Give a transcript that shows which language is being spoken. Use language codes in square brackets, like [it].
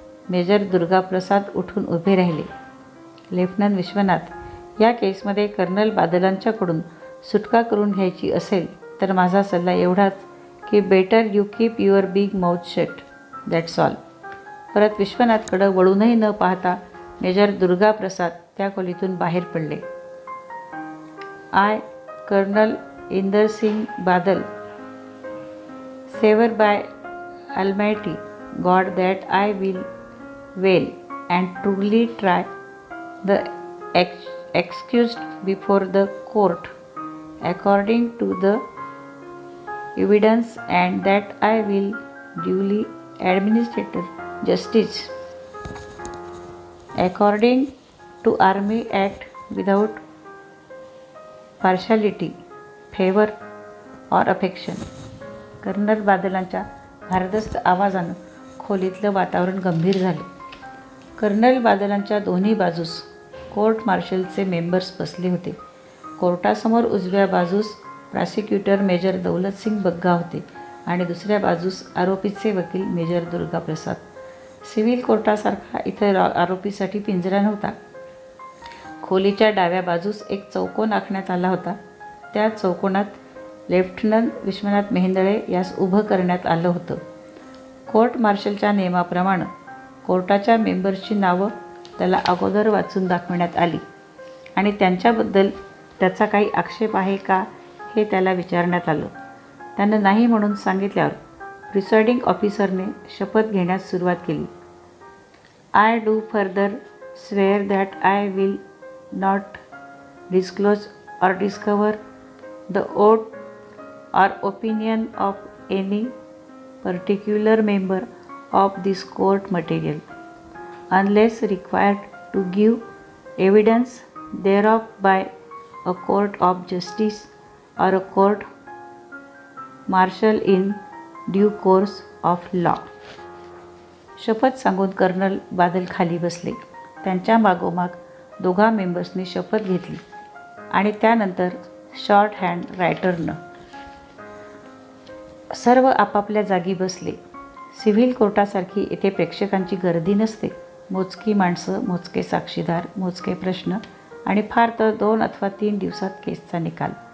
[mr] Major Durgaprasad उठून उभे राहिले. लेफ्टनंट विश्वनाथ, या केसमध्ये कर्नल बादलांच्याकडून सुटका करून घ्यायची असेल तर माझा सल्ला एवढाच की [en] Better you keep your big mouth shut, that's all. [mr] परत विश्वनाथकडं वळूनही न पाहता मेजर दुर्गाप्रसाद त्या खोलीतून बाहेर पडले. [en] I, colonel Inder Singh Badal, swear by Almighty God that I will well and truly try the accused before the court according to the evidence, and that I will duly administer justice according to Army Act without partiality, favor or affection. [mr] Colonel बादलांच्या भारदस्त आवाजानं खोलीतलं वातावरण गंभीर झालं. Colonel बादलांच्या दोन्ही बाजूस court मार्शलचे members बसले होते. कोर्टासमोर उजव्या बाजूस प्रॉसिक्युटर मेजर दौलतसिंग बग्गा होते आणि दुसऱ्या बाजूस आरोपीचे वकील मेजर दुर्गाप्रसाद. सिव्हिल कोर्टासारखा इथं आरोपीसाठी पिंजरा नव्हता. खोलीच्या डाव्या बाजूस एक चौकोन आखण्यात आला होता. त्या चौकोनात लेफ्टनंट विश्वनाथ मेहेंदळे यास उभं करण्यात आलं होतं. कोर्ट मार्शलच्या नियमाप्रमाणे कोर्टाच्या मेंबर्सची नावं त्याला अगोदर वाचून दाखवण्यात आली आणि त्यांच्याबद्दल त्याचा काही आक्षेप आहे का हे त्याला विचारण्यात आलं. त्यानं नाही म्हणून सांगितल्यावर प्रिसाइडिंग ऑफिसरने शपथ घेण्यास सुरुवात केली. [en] I do further swear that I will not disclose or discover the oath or opinion of any particular member of this court material, unless required to give evidence thereof by a court of justice or a court martial in due course of law. [mr] शपथ सांगून colonel Badal खाली बसले. त्यांच्या मागोमाग दोघा मेंबर्सनी शपथ घेतली आणि त्यानंतर शॉर्ट हँड रायटरनं सर्व आपापल्या जागी बसले. सिव्हिल कोर्टासारखी येथे प्रेक्षकांची गर्दी नसते. मोजकी माणसं, मोजके साक्षीदार, मोजके प्रश्न आणि फार तर 2 अथवा 3 दिवसात केसचा निकाल.